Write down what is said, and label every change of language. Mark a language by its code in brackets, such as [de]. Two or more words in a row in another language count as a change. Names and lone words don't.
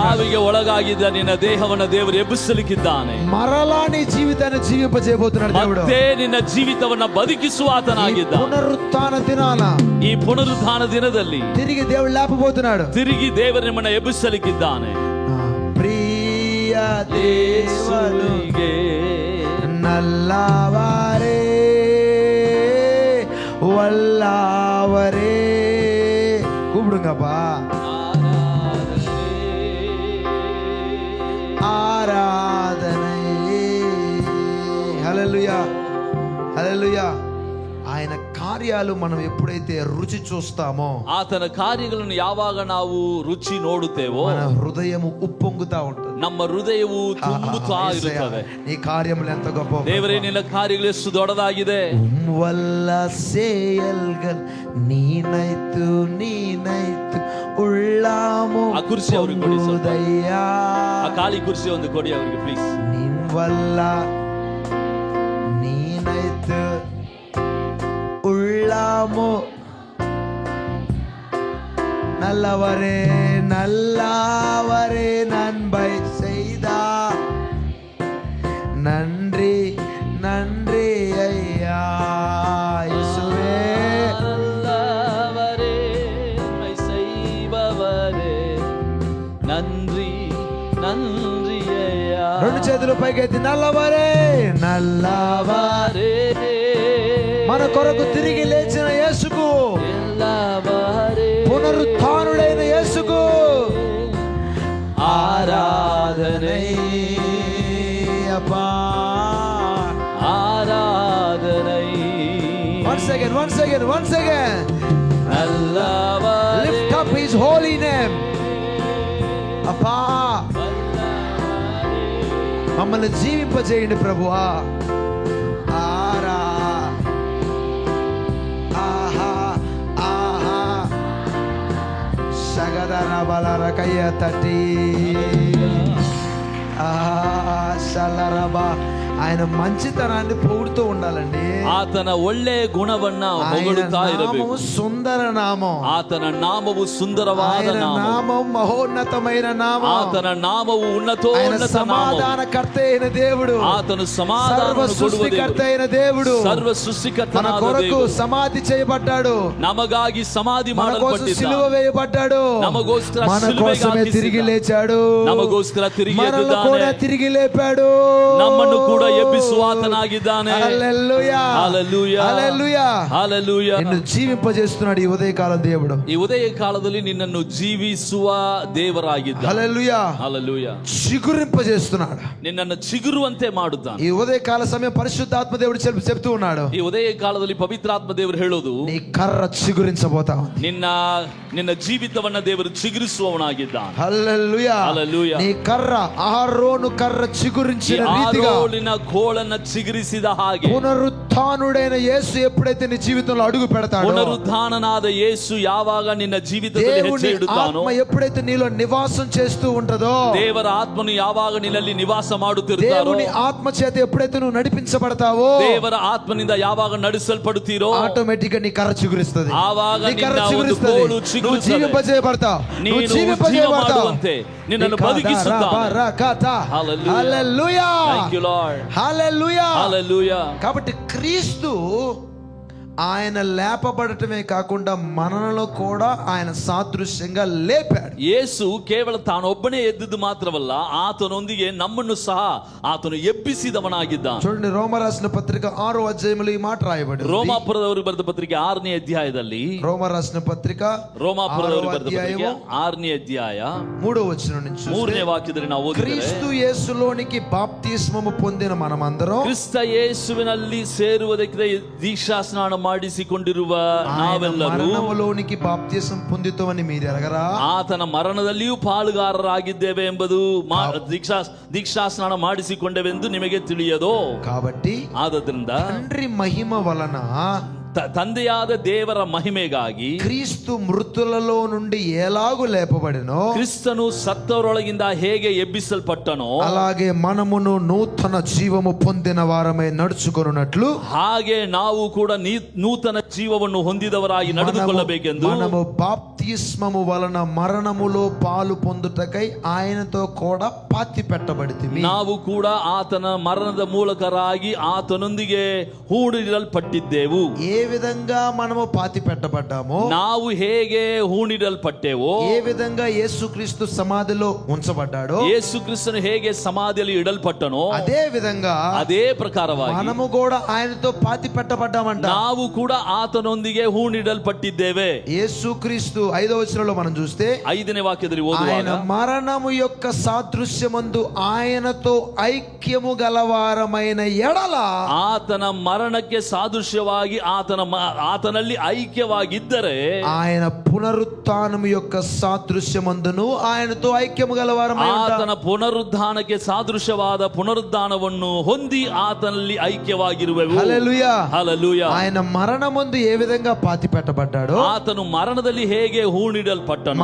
[kn] ಸಾವಿಗೆ ಒಳಗಾಗಿದ್ದ ನಿನ್ನ ದೇಹವನ್ನು ದೇವರು ಎಬ್ಬಿಸಲಿಕ್ಕಿದ್ದಾನೆ. [te] మరలా నీ జీవితాన్ని జీవింపజేయబోతున్నాడు దేవుడు. [kn] ಮತ್ತೆ ನಿನ್ನ ಜೀವಿತವನ್ನ ಬದುಕಿಸುವ [te] ఈ [kn] ಆತನಾಗಿದ್ದ. [te] పునరుత్థాన దినాన [kn] ಈ ಪುನರುದ್ಧಾನ ದಿನದಲ್ಲಿ [te] తిరిగి దేవుడు లేపబోతున్నాడు. [kn] ತಿರುಗಿ ದೇವರು ನಿಮ್ಮನ್ನ ಎಬ್ಬಿಸಲಿಕ್ಕಿದ್ದಾನೆ. [te] ప్రియ దేవుడు [kn] ದೇವರಿಗೆ [ta] நல்லவரே வல்லவரே கூப்பிடுங்கப்பா. ఆరాధనై. [te] హల్లెలూయా, హల్లెలూయా. ఆయన కార్యాలు మనం ఎప్పుడైతే రుచి చూస్తామో, [kn] ಆತನ ಕಾರ್ಯಗಳನ್ನು ಯಾವಾಗ ನಾವು ರುಚಿ ನೋಡುತ್ತೇವೋ [te] మన హృదయము ఉప్పొంగుతా ఉంటుంది. [kn] ನಮ್ಮ ಹೃದಯವು ತುಂಬುತ್ತಾ [te] యేసయ్యా, [kn] ಇರುತ್ತದೆ. [te] నీ కార్యములు ఎంత గొప్ప. [kn] ದೇವರೇ, ನಿನ್ನ ಕಾರ್ಯಗಳು ಎಷ್ಟು ದೊಡ್ಡದಾಗಿದೆ. [ta] வல்ல செயல்கள் நினைத்து நினைத்து உள்ளம் [kn] ಆ ಕುರ್ಚಿ ಅವ್ರಿಗೆ ಕೊಡಿ ಸ್ವಲ್ಪ. [ta] పొంగుదయ్యా. [kn] ಆ ಖಾಲಿ ಕುರ್ಚಿ ಒಂದು ಕೊಡಿ ಅವರಿಗೆ ಪ್ಲೀಸ್. [ta] நின் வல்ல நினைத்து உள்ளம் நல்லவரே நல்லவரே நன்மை செய்தா நன்றி நன்றி ஐயா இயேசுவே. நல்லவரே, உம்மை செய்பவரே, நன்றி நன்றி ஐயா. [te] రెండు చేతులు పైకెత్తి నల్లవరే నల్లవరే, మన కొరకు తిరిగి లేచిన యేసుకు, [ta] ఎల్లవరే, [te] పునరుత్థానుడైన యేసుకు [ta] ఆరాధనై, [te] అబ్బా. [ta] ఆరాధనై. [en] Once again [ta] నల్లవరే, [en] lift up his holy name. [te] అబ్బా, మమ్మల్ని జీవింపజేయండి ప్రభువా. ఆహా ఆహా సగదర బలర కయ్య తటి సలరబా. ఆయన మంచితనాన్ని పొగుడుతూ ఉండాలండి. [kn] ಆತನ ಒಳ್ಳೆ ಗುಣವನ್ನ [te] ఆయన [kn] ಹೊಗಳುತ್ತಾ [te] నామము [kn] ಇರಬೇಕು. [te] సుందర నామం. [kn] ಆತನ ನಾಮವು ಸುಂದರವಾದ [te] ఆయన [kn] ನಾಮ. [te] నామం మహోన్నతమైన నామం. [kn] ಆತನ ನಾಮವು [te] ఆయన [kn] ಉನ್ನತೋನ್ನತ ನಾಮ. [te] సమాధానకర్త అయిన దేవుడు, [kn] ಆತನು [te] సర్వ [kn] ಸಮಾಧಾನವನ್ನು ಕೊಡುವ [te] సృష్టికర్త [kn] ದೇವರು. [te] అయిన దేవుడు [kn] ಸರ್ವ [te] మన [kn] ಸೃಷ್ಟಿಕರ್ತನಾದ [te] కొరకు [kn] ದೇವರು [te] సమాధి చేయబడ్డాడు, [kn] ನಮಗಾಗಿ ಸಮಾಧಿ [te] మన కోసం సిలువ [kn] ಮಾಡಲ್ಪಟ್ಟಿದ್ದ, [te] వేయబడ్డాడు, [kn] నమగోస్కర [te] మన [kn] సిలువెಗೆ [te] కోసమే [kn] ಹಾಕಿಸಿದ, [te] తిరిగి లేచాడు, [kn] ನಮಗೋಸ್ಕರ ತಿರುಗಿ [te] మనల్ని [kn] ಎದ್ದಿದ್ದಾನೆ, [te] కూడా తిరిగి లేపాడు, [kn] ನಮ್ಮನ್ನು ಕೂಡ ಎಬ್ಬಿಸುವ ಆತನಾಗಿದ್ದಾನೆ. [te] హల్లెలూయా హల్లెలూయా హల్లెలూయా హల్లెలూయా. నిన్ను జీవింపజేస్తున్నాడు ఈ ఉదయకాల దేవుడు. [kn] ಈ ಉದಯ ಕಾಲದಲ್ಲಿ ನಿನ್ನನ್ನು ಜೀವಿಸುವ ದೇವರಾಗಿದ್ದಾನೆ. [te] హల్లెలూయా హల్లెలూయా. చిగురింపజేస్తున్నాడు, [kn] ನಿನ್ನನ್ನು ಚಿಗುರುವಂತೆ ಮಾಡುತ್ತಾನೆ. [te] ఈ ఉదయకాల సమయం పరిశుద్ధాత్మ దేవుడు చెప్తూ ఉన్నాడు, [kn] ಈ ಉದಯ ಕಾಲದಲ್ಲಿ ಪವಿತ್ರಾತ್ಮ ದೇವರು ಹೇಳೋದು, [te] నీ కర్ర చిగురించబోతా ఉంది. [kn] ನಿನ್ನ ಜೀವಿತವನ್ನ ದೇವರು ಚಿಗುರಿಸುವವನಾಗಿದ್ದಾನೆ. [te] హల్లెలూయా హల్లెలూయా. నీ కర్ర ఆరోను కర్ర చిగురించిన రీతిగా [kn] ಆರೋನಿನ ಕೋಳನ್ನ ಚಿಗುರಿಸಿದ ಹಾಗೆ [te] పునరుత్థానుడైన యేసు ఎప్పుడైతే నీ జీవితంలో అడుగు పెడతాడో, [kn] ಪುನರುತ್ಥಾನನಾದ ಯೇಸು ಯಾವಾಗ ನಿನ್ನ ಜೀವಿತದಲ್ಲಿ ಹೆಜ್ಜೆ [te] దేవుని [kn] ಇಡುತ್ತಾನೋ, [te] ఆత్మ ఎప్పుడైతే నీలో నివాసం చేస్తూ ఉంటదో, [kn] ದೇವರ ಆತ್ಮನು ಯಾವಾಗ ನಿನ್ನಲ್ಲಿ ನಿವಾಸ ಮಾಡುತ್ತಿರುತ್ತಾರೋ, [te] దేవుని ఆత్మ చేత ఎప్పుడైతే నువ్వు నడిపించబడతావో, [kn] ದೇವರ ಆತ್ಮನಿಂದ ಯಾವಾಗ ನಡೆಸಲ್ಪಡುತ್ತೀರೋ, [te] ఆటోమేటిక్ గా నీ కర్ర చిగురిస్తుంది. [kn] ಆವಾಗ [te] నీ కర్ర [kn] ನಿನ್ನ ಒಂದು [te] చిగురిస్తుంది. [kn] ಕೋಲು [te] నువ్వు [kn] ಚಿಗುರಿಸುತ್ತದೆ. [te] జీవింపజేయబడతావు, నువ్వు [kn] ನೀನು ಜೀವ [te] జీవింపజేయబడతావు. [kn] ಮಾಡುವಂತೆ ನಿನ್ನನ್ನು ಬದುಕಿಸುತ್ತಾನೆ. [en] Hallelujah. [te] హల్లెలూయా [en] Thank you, Lord. [te] హల్లెలూయా. [en] Hallelujah. [te] కాబట్టి క్రీస్తు ఆయన లేపబడటమే కాకుండా మనలో కూడా ఆయన సాదృశ్యంగా లేపాడు. [kn] ಯೇಸು ಕೇವಲ ತಾನೊಬ್ಬನೇ ಎದ್ದುದು ಮಾತ್ರವಲ್ಲ, ಆತನೊಂದಿಗೆ ನಮ್ಮನ್ನು ಸಹ ಆತನು ಎಬ್ಬಿಸಿದವನಾಗಿದ್ದಾನೆ. [te] చూడండి, రోమ రాసిన పత్రిక 6వ అధ్యాయంలో ఈ మాట రాయబడింది. [kn] ರೋಮಾಪುರದವರು ಬರೆದ ಪತ್ರಿಕೆ 6ನೇ ಅಧ್ಯಾಯದಲ್ಲಿ, [te] రోమ రాసిన పత్రిక [kn] ರೋಮಾಪುರದವರು [te] 6వ [kn] ಬರೆದ ಪತ್ರಿಕೆ [te] అధ్యాయము [kn] 6ನೇ ಅಧ್ಯಾಯ [te] 3వ వచనం నుంచి చూస్తే, [kn] 3ನೇ ವಾಕ್ಯದಲ್ಲಿ ನಾವು ಓದಿದರೆ, [te] క్రీస్తు యేసులోనికి బాప్తిస్మము పొందిన మనమందరం [kn] ಕ್ರಿಸ್ತ ಯೇಸುವಿನಲ್ಲಿ ಸೇರುವುದಕ್ಕೆ ದೀಕ್ಷಾ ಸ್ನಾನ ಮಾಡಿಸಿಕೊಂಡಿರುವ ನಾವೆಲ್ಲರೂ [te] మరణములోనికి బాప్తిసం పొందుతామని మీరు ఎరగరా? [kn] ಆತನ ಮರಣದಲ್ಲಿಯೂ ಪಾಲುಗಾರರಾಗಿದ್ದೇವೆ ಎಂಬುದು ದೀಕ್ಷಾ ಸ್ನಾನ ಮಾಡಿಸಿಕೊಂಡೆವೆಂದು ನಿಮಗೆ ತಿಳಿಯದೋ? [te] కాబట్టి [kn] ಆದದ್ರಿಂದ [te] తండ్రి మహిమ వలన [kn] ತಂದೆಯಾದ ದೇವರ ಮಹಿಮೆಗಾಗಿ [te] క్రీస్తు మృతులలో నుండి ఎలాగు లేపబడినో, [kn] ಕ್ರಿಸ್ತನು ಸತ್ತವರೊಳಗಿಂದ ಹೇಗೆ ಎಬ್ಬಿಸಲ್ಪಟ್ಟನೋ, [te] అలాగే మనమును నూతన జీవము పొందిన వారమై నడుచుకొనున్నట్లు, [kn] ಹಾಗೆ ನಾವು ಕೂಡ ನೂತನ ಜೀವವನ್ನು ಹೊಂದಿದವರಾಗಿ ನಡೆದುಕೊಳ್ಳಬೇಕೆಂದು, [te] మనము బాప్తిస్మము వలన మరణములో పాలు పొందుటకై ఆయనతో కూడా పాతి పెట్టబడితిమి. [kn] ನಾವು ಕೂಡ ಆತನ ಮರಣದ ಮೂಲಕರಾಗಿ ಆತನೊಂದಿಗೆ ಹೂಣಿಡಲ್ಪಟ್ಟಿದ್ದೆವು. [te] ఏ విధంగా మనము పాతి పెట్టబడ్డామో, [kn] ನಾವು ಹೇಗೆ ಹೂಣಿಡಲ್ಪಟ್ಟೆವೋ, [te] ఏ విధంగా యేసుక్రీస్తు సమాధిలో ఉంచబడ్డాడో, [kn] ಯೇಸು ಕ್ರಿಸ್ತನು ಹೇಗೆ ಸಮಾಧಿಯಲ್ಲಿ ಇಡಲ್ಪಟ್ಟನೋ, [te] అదే విధంగా [kn] ಅದೇ ಪ್ರಕಾರವಾಗಿ [te] మనము కూడా ఆయనతో పాతి పెట్టబడ్డామంట. [kn] ನಾವು ಕೂಡ ಆತನೊಂದಿಗೆ ಹೂಣಿಡಲ್ಪಟ್ಟಿದ್ದೇವೆ. [te] యేసుక్రీస్తు 5వ వచనంలో మనం చూస్తే, [kn] 5ನೇ ವಾಕ್ಯದಲ್ಲಿ [te] ఆయన [kn] ಓದುವಾಗ, [te] మరణము యొక్క సాదృశ్యమందు ఆయనతో ఐక్యము గలవారమైన ఎడల, [kn] ಆತನ ಮರಣಕ್ಕೆ ಸಾದೃಶ್ಯವಾಗಿ ಆತನಲ್ಲಿ ಐಕ್ಯವಾಗಿದ್ದರೆ, [te] ఆయన పునరుత్థానము యొక్క సాదృశ్యమందును ఆయనతో ఐక్యము గలవారమై [kn] ಆತನ ಪುನರುದ್ಧಾನಕ್ಕೆ ಸಾದೃಶ್ಯವಾದ ಪುನರುದ್ಧಾನವನ್ನು ಹೊಂದಿ ಆತನಲ್ಲಿ ಐಕ್ಯವಾಗಿರುವೆವು. [te] హల్లెలూయా. [kn] ಹಲ್ಲೆಲೂಯಾ. [te] ఆయన మరణమందు ఏ విధంగా పాతి పెట్టబడ్డాడో, [kn] ಆತನು ಮರಣದಲ್ಲಿ ಹೇಗೆ ಹೂಣಿಡಲ್ಪಟ್ಟನೋ,